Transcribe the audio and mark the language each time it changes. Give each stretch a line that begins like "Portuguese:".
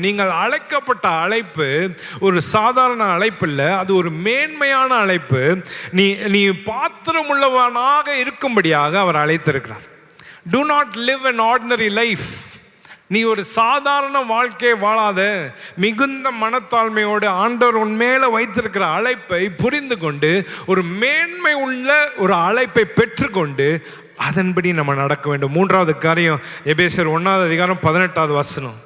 Tamil: நீங்கள் அழைக்கப்பட்ட அழைப்பு ஒரு சாதாரண அழைப்பு இல்ல, அது ஒரு மேன்மையான அழைப்பு. நீ பாத்திரம் உள்ளவனாக இருக்கும்படியாக அவர் அழைத்திருக்கிறார்.
English: Do not live an ordinary life.
Tamil: நீ ஒரு சாதாரண வாழ்க்கையை வாழாத, மிகுந்த மனத்தாழ்மையோடு ஆண்டவர் உன் மேல வைத்திருக்கிற அழைப்பை புரிந்து கொண்டு ஒரு மேன்மை உள்ள ஒரு அழைப்பை பெற்றுக்கொண்டு அதன்படி நம்ம நடக்க வேண்டும். மூன்றாவது காரியம், எபேசியர் 1 அதிகாரம் 18 வசனம்.